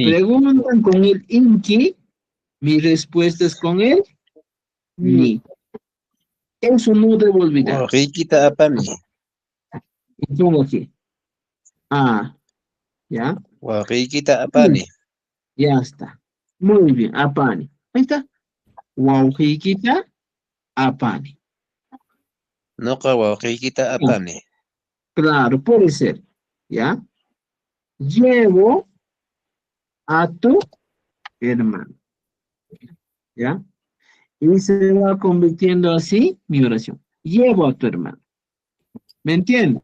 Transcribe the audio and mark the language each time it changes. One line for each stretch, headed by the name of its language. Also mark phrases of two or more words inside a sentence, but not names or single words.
Spanish: preguntan con el inki, mi respuesta es con el ni. Eso no debo olvidar.
Quechua: Wawqiykita apami.
Spanish: Y pongo aquí. Ah, ¿ya?
Quechua: Wawqiykita apani.
Spanish: Ya está. Muy bien, apani. Ahí está.
Quechua: Waujiquita, apani. Noqa wawqiykita apani.
Spanish: Claro, puede ser. ¿Ya? Llevo a tu hermano. ¿Ya? Y se va convirtiendo así mi oración. Llevo a tu hermano. ¿Me entienden?